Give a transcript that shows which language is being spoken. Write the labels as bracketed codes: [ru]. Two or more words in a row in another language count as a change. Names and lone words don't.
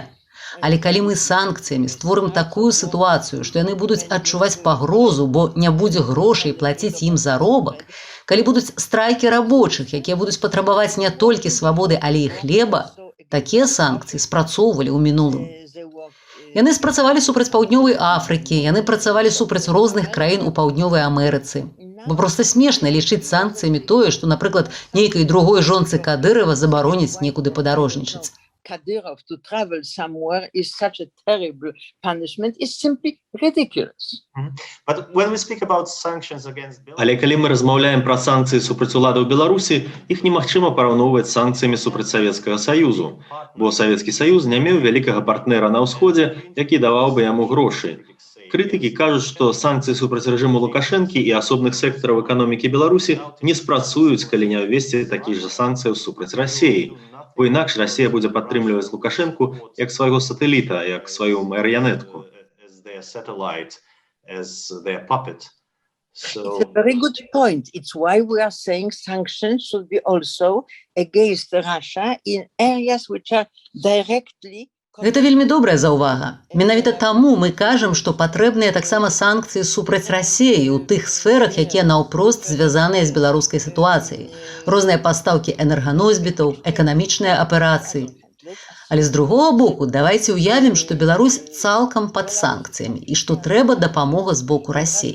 [be] Але калі мы санкцыямі створым такую сітуацыю, што яны будуць адчуваць пагрозу, бо не будзе грошай плаціць ім заробак, калі будуць страйкі рабочых, якія будуць патрабаваць не толькі свабоды, але і хлеба, такія санкцыі спрацоўвалі ў мінулым. Яны спрацавалі супраць Паўднёвай Афрыкі, яны працавалі супраць розных краін у Паўднёвай Амерыцы. Бо проста смешна лічыць санкцыямі тое, што, напрыклад, нейкай другой жонцы Кадырова забароніць некуды падарожнічаць. [en] Kadyrov to travel somewhere is such a terrible punishment is simply ridiculous. But when we speak about sanctions against Belarus... [be] Але калі мы размаўляем пра санкцыі супраць уладаў Беларусі, іх немагчыма параўноўваць з санкцыямі супраць Савецкага Саюзу, бо Савецкі Саюз не меў вялікага партнера на ўсходзе, які даваў бы яму грошы. Крытыкі кажуць, што санкцыі супраць рэжыму Лукашэнкі і асобных сектараў эканомікі Беларусі не спрацуюць, калі не ўвесці такіх жа санкцыяў супраць Расіі. Бо інакш Расія будзе падтрымліваць Лукашэнку як свайго сатэліта, як сваю марыянетку. [en] It's a very good point. It's why we are saying sanctions should be also against Russia in areas which are directly. [be] Гэта вельмі добрая заўвага. Менавіта таму мы кажам, што патрэбныя таксама санкцыі супраць Расіі ў тых сферах, якія наўпрост звязаныя з беларускай сітуацыяй. Розныя пастаўкі энерганосьбітаў, эканамічныя аперацыі. Але з другога боку, давайце ўявім, што Беларусь цалкам пад санкцыямі і што трэба дапамога з боку Расіі.